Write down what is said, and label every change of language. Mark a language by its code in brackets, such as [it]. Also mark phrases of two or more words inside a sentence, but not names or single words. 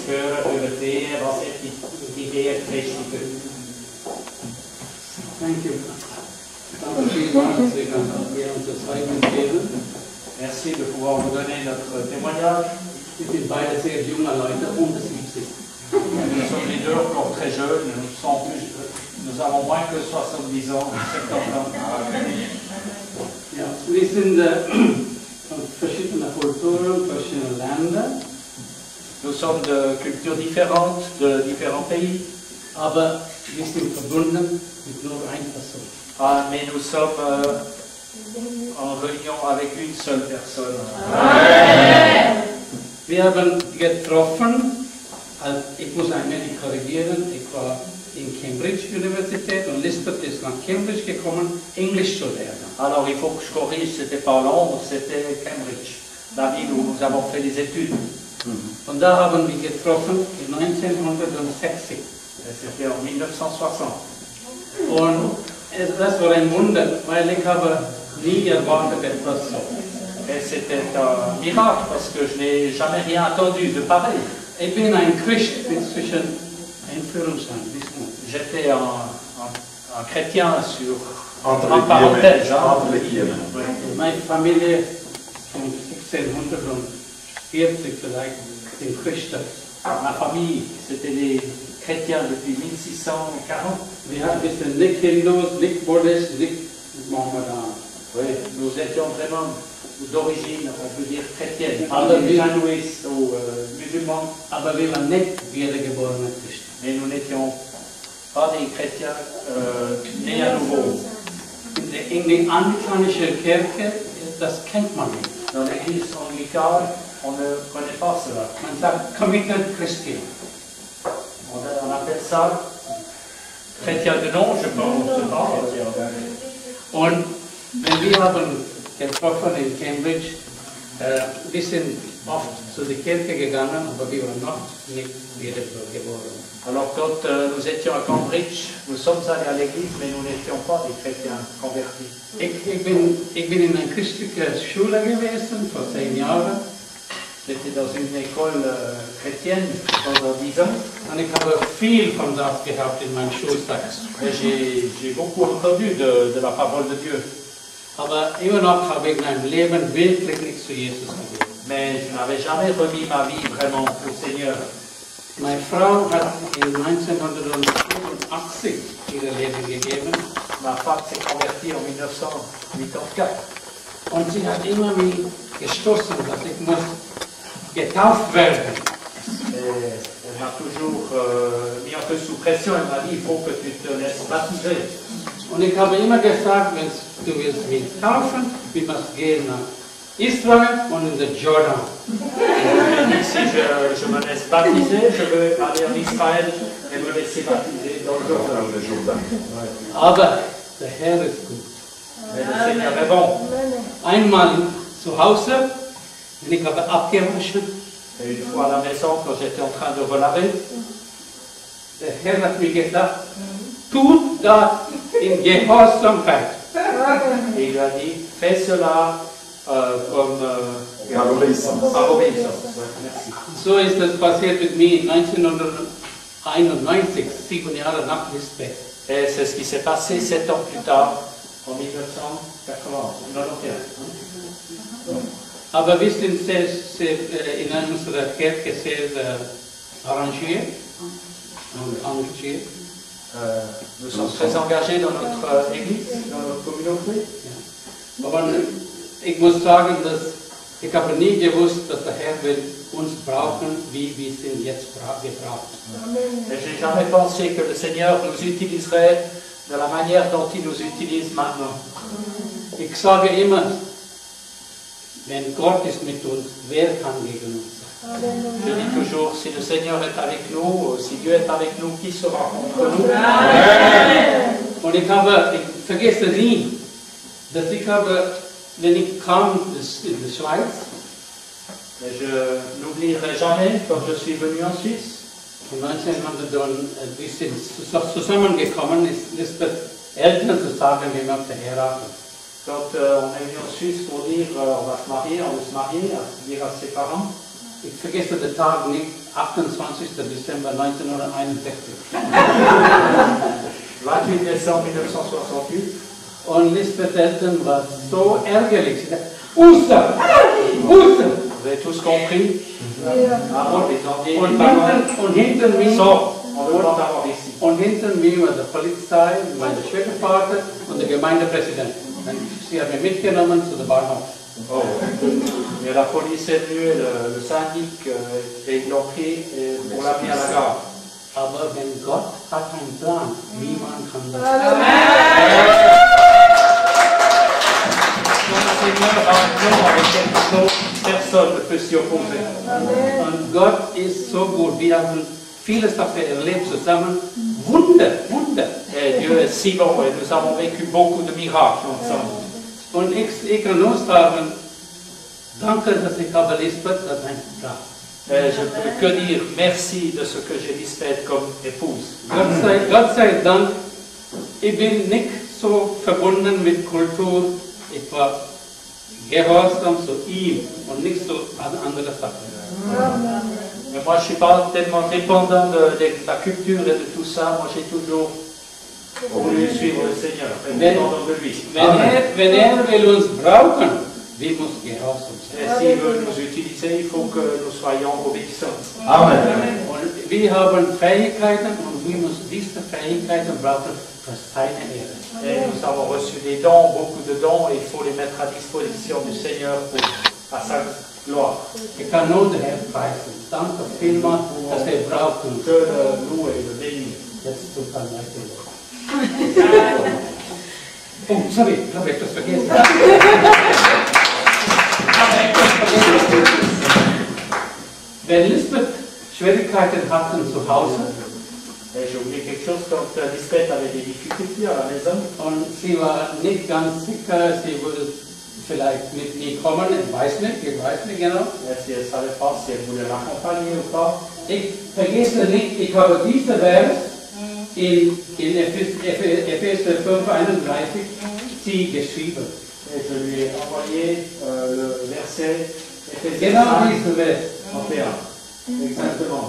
[fr] Merci de pouvoir vous donner notre témoignage. Nous sommes les deux encore très jeunes, nous avons moins que 70 ans, 70 ans. [de] Ja, wir sind von verschiedenen Kulturen, verschiedenen Ländern. [fr] Nous sommes de cultures différentes, de différents pays. [de] Aber wir sind verbunden mit nur einer Person. [fr] Mais nous sommes en réunion avec une seule personne. Amen. [de] Wir haben getroffen, ich muss ein wenig korrigieren, ich war in Cambridge Universität und Lisbeth ist nach Cambridge gekommen, Englisch zu lernen. [fr] Alors il faut que je corrige, c'était pas Londres, c'était Cambridge, la ville où nous avons fait des études. [de] Und da haben wir getroffen in 1960. [fr] C'était en 1960. [de] Und das war ein Wunder, weil ich habe nie erwartet etwas so. [fr] Et c'était un miracle parce que je n'ai jamais rien entendu de pareil. [de] Ich bin ein Christ inzwischen, Einführungsland. [fr] J'étais un chrétien sur entre parenthèse. Entre les guillemets. [de] Meine Familie von 1640 vielleicht sind Christen. [fr] Ma famille, c'était des chrétiens depuis 1640. [de] Wir sind nicht Hindus, nicht Buddhisten, nicht Mohammedaner. [fr] Oui, nous étions vraiment d'origine, on peut dire chrétienne, pas des hindouistes ou musulmans. [de] Aber wir waren nicht wiedergeborene Christen. [fr] Mais nous n'étions pas des chrétiens nés à nouveau. [de] In die anglikanische Kirche, das kennt man nicht. [fr] Dans l'église anglicane, on ne connaît pas cela. [de] Man sagt [en] committed Christian. [fr] On appelle ça chrétien de nom, je pense pas. [de] Und wenn wir haben getroffen in Cambridge, wir sind oft zu der Kirche gegangen, aber wir waren noch nicht wiedergeboren. [fr] Alors quand nous étions à Cambridge, nous sommes allés à l'église, mais nous n'étions pas des chrétiens convertis. [de] Ich bin in einer christlichen Schule gewesen vor 10 Jahren. [fr] J'étais dans une école chrétienne pendant 10 ans. [de] Und ich habe viel von das gehabt in meinem Schultag. [fr] J'ai beaucoup entendu de la parole de Dieu. [de] Aber immer noch habe ich mein Leben wirklich nicht zu Jesus gegeben. [fr] Mais je n'avais jamais remis ma vie vraiment au Seigneur. [de] Meine Frau hat in 1985 ihr Leben gegeben. [fr] Ma femme s'est convertie en 1984. [de] Und sie hat immer mich gestoßen, dass ich muss getauft werden. [fr] Elle m'a toujours mis un peu sous pression. Elle m'a dit, il faut que tu te laisses baptiser. [de] Und ich habe immer gesagt, wenn du willst mich taufen, wir müssen gehen nach Israel und in den Jordan. [fr] Si je me laisse baptiser, je veux aller en Israël et me laisser baptiser dans le Jourdain. [de] Aber der Herr ist gut. [fr] Mais le Seigneur est bon. [de] Einmal zu Hause, und ich habe abgewaschen. [fr] Et une fois à la maison, quand j'étais en train de relaver, [de] Der Herr hat mir gesagt, tut das in Gehorsamkeit. [fr] et il a dit, fais cela comme Par obéissance. par obéissance. Merci. [de] So ist das passiert mit mir 1991, 7 Jahre nach Lispeth. [fr] Et c'est ce qui s'est passé 7 ans plus tard, en 1991. [de] Aber wir sind sehr in unserer Kirche sehr arrangiert und engagiert. [fr] Nous sommes très engagés dans notre église, dans notre communauté. [de] Ja. Aber ich muss sagen, dass ich habe nie gewusst, dass der Herr will uns brauchen, wie wir sind jetzt gebraucht. [fr] Et je n'ai jamais pensé que le Seigneur nous utiliserait de la manière dont il nous utilise maintenant. [de] Ich sage immer, wenn Gott ist mit uns, wer kann gegen uns sein? [fr] Je dis toujours, si le Seigneur est avec nous, si Dieu est avec nous, qui sera contre nous? [de] Und ich vergesse nie, dass ich habe, wenn ich kam in die Schweiz, [fr] Mais je n'oublierai jamais quand je suis venu en Suisse. [de] und 1900 wir sind zusammengekommen, ist Lisbeth Eltern zu sagen, wir möchten heiraten. [fr] Quand on est venu en Suisse pour dire on va se marier, à dire à ses parents. [de] Ich vergesse den Tag nicht, 28. Dezember 1961. [fr] 28 décembre 1968. [de] Und Lisbeth Eltern war so ärgerlich. Sie sagte, Uster! Uster! [fr] Vous avez tous compris? Avant, les enviés, [de] Und hinter mir, [fr] sort, on veut pas t'avoir ici. [de] und hinter mir war die Polizei, mein Schwiegervater und der Gemeindepräsident. Sie haben mich mitgenommen zu der Bahnhof. Oh. [fr] Et la police est venue, le syndic, et ils l'ont pris pour l'amener à la gare. [de] Aber wenn Gott hat einen Plan, niemand kann das. [fr] Quand le Seigneur a un plan avec quelque chose, personne ne peut s'y opposer. [de] Und Gott ist so gut. Wir haben viele Sachen erlebt zusammen. Wunder, Wunder. [fr] Et Dieu est si bon et nous avons vécu beaucoup de miracles ensemble. [de] Und ich kann nur sagen, danke, dass ich habe Lisbeth als ein Frau. [fr] Et je ne peux que dire merci de ce que j'ai Lisbeth comme épouse. [de] Gott sei Dank, ich bin nicht so verbunden mit Kultur. Ich war gehorsam zu ihm und nicht so an andere Sachen. [fr] Mais moi, je ne suis pas tellement dépendant de la culture et de tout ça. Moi, j'ai toujours voulu suivre le Seigneur et dépendant de lui. [de] Wenn will uns brauchen, wir müssen gehorsam sein. [fr] Et s'il veut nous utiliser, il faut que nous soyons obéissants. Amen. [de] Und wir haben Fähigkeiten und wir müssen diese Fähigkeiten brauchen für seine Ehre. [fr] Et nous avons reçu des dons, beaucoup de dons, et il faut les mettre à disposition du Seigneur à sa gloire. [de] Ich kann nur den Herrn preisen. Danke vielmals, dass er braucht uns. [fr] Que le loue et le bénisse. [de] Jetzt tut er weiter. Oh, sorry, habe ich das vergessen. Wenn Lisbeth Schwierigkeiten hatten zu Hause, [fr] Et j'ai oublié quelque chose quand Lisbeth avait des difficultés à la maison. [de] und sie war nicht ganz sicher, sie vielleicht mitgekommen, ich weiß nicht genau. [fr] Si elle ne savait pas si elle voulait l'accompagner ou pas. [de] Ich vergesse nicht, ich habe diesen Vers in Epheser 5:31 sie geschrieben. [fr] Et je lui ai envoyé le verset Ephésiens [de] Genau 5, diesen Vers. [fr] 31. Exactement.